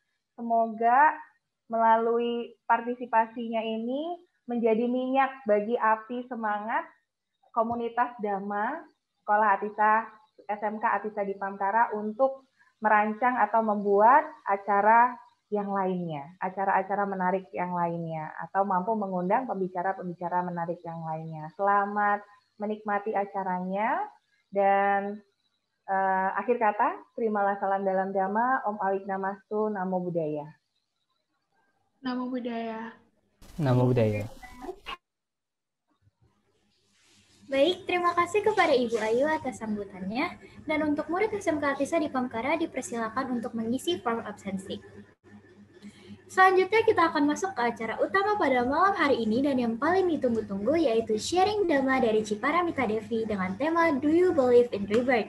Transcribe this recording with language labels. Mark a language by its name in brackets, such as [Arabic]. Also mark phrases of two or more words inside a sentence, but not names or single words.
[Indonesian] Semoga melalui partisipasinya ini menjadi minyak bagi api semangat komunitas Dhamma Sekolah Atisa SMK Atisa di Pamkara untuk merancang atau membuat acara yang lainnya, acara-acara menarik yang lainnya, atau mampu mengundang pembicara-pembicara menarik yang lainnya. Selamat menikmati acaranya, dan akhir kata, terimalah salam dalam Dhamma, [Pali] Om Awik Namastu, Namo Buddhaya. Namo Buddhaya. Namo Buddhaya. [Indonesian] Baik, terima kasih kepada Ibu Ayu atas sambutannya. Dan untuk murid SMK Atisa di Pamkara dipersilakan untuk mengisi form absensi. Selanjutnya kita akan masuk ke acara utama pada malam hari ini dan yang paling ditunggu-tunggu yaitu sharing Dhamma dari Ciparamita Devi dengan tema Do You Believe in Rebirth?